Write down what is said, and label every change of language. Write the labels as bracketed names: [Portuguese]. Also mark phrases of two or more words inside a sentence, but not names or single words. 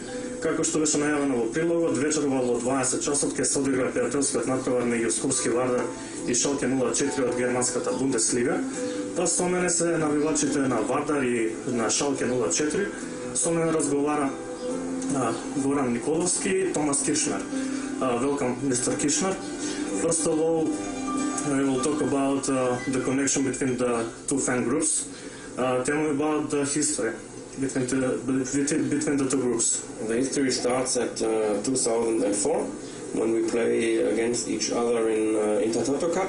[Macedonian] Како што беше најавено во прилогот, вечерва во 20 часот ќе се одигра пријателскиот натпревар меѓу Скопски Вардар и Шалке 04 од германската Бундеслига. Па со мене се навивачите на Вардар и на Шалке 04. Со мене разговара Горан Николовски и Томас Киршнер. [English] Welcome, Mr. Kirchner. First of all, we will talk about the connection between the two fan groups. Tell me about the history between the two groups. The history starts at 2004 when we play against each other in Intertoto Cup.